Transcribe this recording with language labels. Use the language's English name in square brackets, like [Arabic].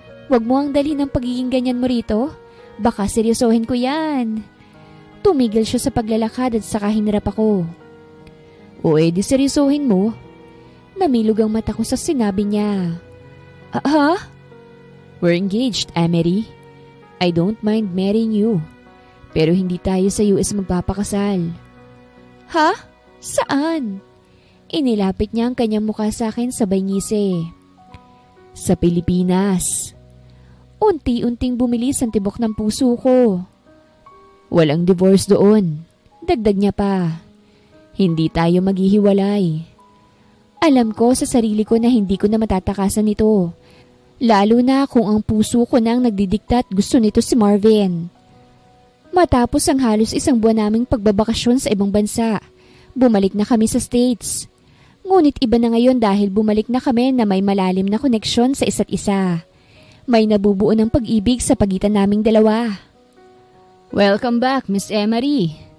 [Filipino] Huwag mo ang dalhin ng pagiging ganyan mo rito. Baka seryosohin ko yan. Tumigil siya sa paglalakad at saka hinarap ako. O di seryosohin mo. Namilog ang mata ko sa sinabi niya. [English] Ha? We're engaged, Emery. I don't mind marrying you. [Filipino] Pero hindi tayo sa US magpapakasal. Ha? Saan? Inilapit niya ang kanyang mukha sa akin sabay ngisi. Sa Pilipinas. Unti-unting bumilis ang tibok ng puso ko. Walang divorce doon. Dagdag niya pa. Hindi tayo maghihiwalay. Alam ko sa sarili ko na hindi ko na matatakasan ito. Lalo na kung ang puso ko nang nagdidikta at gusto nito si Marvin. Matapos ang halos 1 buwan naming pagbabakasyon sa ibang bansa, bumalik na kami sa States. Ngunit iba na ngayon dahil bumalik na kami na may malalim na koneksyon sa isa't isa. May nabubuo ng pag-ibig sa pagitan naming dalawa. [English] Welcome back, Miss Emery.